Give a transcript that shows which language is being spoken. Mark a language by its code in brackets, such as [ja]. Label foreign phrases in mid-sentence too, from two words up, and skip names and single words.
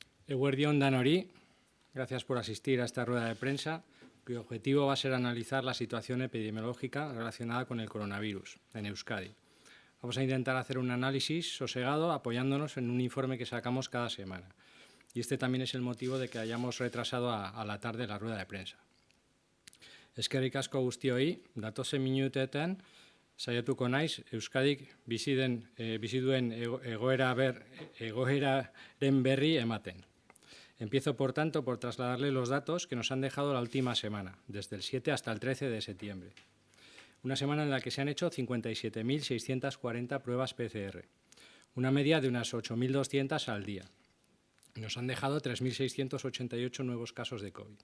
[eu] Eguerdión Danori, [es] gracias por asistir a esta rueda de prensa, cuyo objetivo va a ser analizar la situación epidemiológica relacionada con el coronavirus en Euskadi. Vamos a intentar hacer un análisis sosegado apoyándonos en un informe que sacamos cada semana. Y este también es el motivo de que hayamos retrasado a la tarde la rueda de prensa. [eu] Eskerrik asko guztioi, datozen minutetan saiatuko naiz Euskadik bizi duen egoeraren berri ematen. [es] Empiezo, por tanto, por trasladarle los datos que nos han dejado la última semana, desde el 7 hasta el 13 de septiembre. Una semana en la que se han hecho 57.640 pruebas PCR, una media de unas 8.200 al día. Nos han dejado 3.688 nuevos casos de COVID.